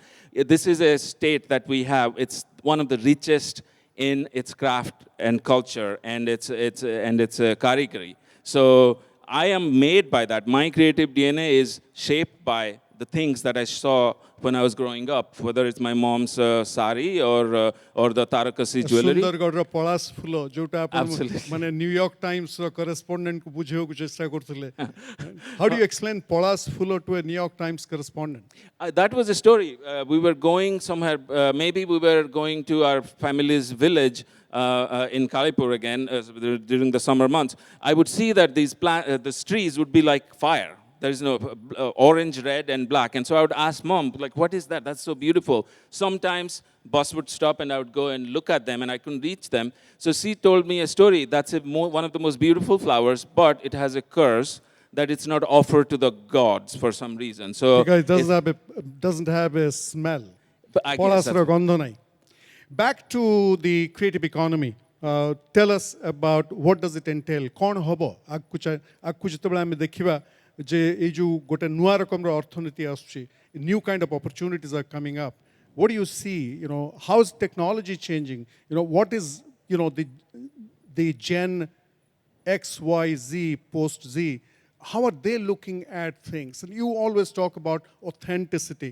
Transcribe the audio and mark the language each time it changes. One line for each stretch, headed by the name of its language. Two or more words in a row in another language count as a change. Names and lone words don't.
English: This is a state that we have. It's one of the richest in its craft and culture and its karigari. So I am made by that. My creative DNA is shaped by the things that I saw when I was growing up, whether it's my mom's sari or the Tarakasi jewelry.
Odia: Sundargarhର ପଳାଶ ଫୁଲ ଯୋଉଟା ଆପଣ
English: Absolutely.
Odia: ମାନେ ନ୍ୟୁୟର୍କ ଟାଇମ୍ସ ର correspondent କୁ ବୁଝେଇବାକୁ ଚେଷ୍ଟା କରୁଥିଲେ.
English: How do you explain
Odia: ପଳାଶ ଫୁଲ
English: to a New York Times correspondent? That was a story. We were going somewhere, maybe we were going to our family's village in Kalipur again during the summer months. I would see that the trees would be like fire. There's no orange, red, and black. And so I would ask Mom, like, what is that? That's so beautiful. Sometimes bus would stop and I would go and look at them and I couldn't reach them. So she told me a story. That's one of the most beautiful flowers, but it has a curse that it's not offered to the gods for some reason. So because it doesn't have a smell. I guess
Odia: ପଳାଶର ଗନ୍ଧ ନାହିଁ.
English: Back to the creative economy. Tell us about what does it entail?
Odia: କ'ଣ ହବ? ଆଗକୁ ଯେତେବେଳେ ଆମେ ଦେଖିବା ଯେ ଏଇ ଯୋଉ ଗୋଟେ ନୂଆ ରକମର ଅର୍ଥନୀତି ଆସୁଛି,
English: new kind of opportunities are coming up. What do you see? How is technology changing? What is the Gen X, Y, Z, post Z? how are they looking at things? And you always talk about authenticity.